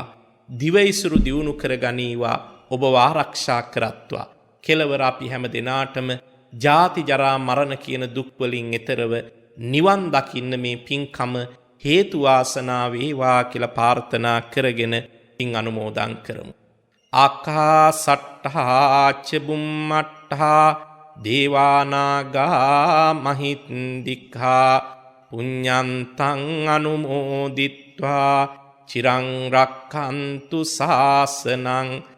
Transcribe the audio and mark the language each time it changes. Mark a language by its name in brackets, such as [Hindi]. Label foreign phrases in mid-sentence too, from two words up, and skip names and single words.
[Sinhala] දිවයිසුරු දියුණු කරගනීවා. ඔබ ආරක්ෂා කරත්වා. කෙලවර අපි හැම දිනාටම ජාති ජරා මරණ කියන දුක් වලින් එතරව නිවන් දකින්න මේ පින්කම හේතු වාසනා වේවා කියලා ප්‍රාර්ථනා කරගෙන පින් අනුමෝදන් කරමු. [Pali] ආකාසට්ඨා ච බුම්මට්ඨා දේවානාගා මහින්దికා පුඤ්ඤන්තං අනුමෝදිත්වා චිරං රක්ඛන්තු ශාසනං.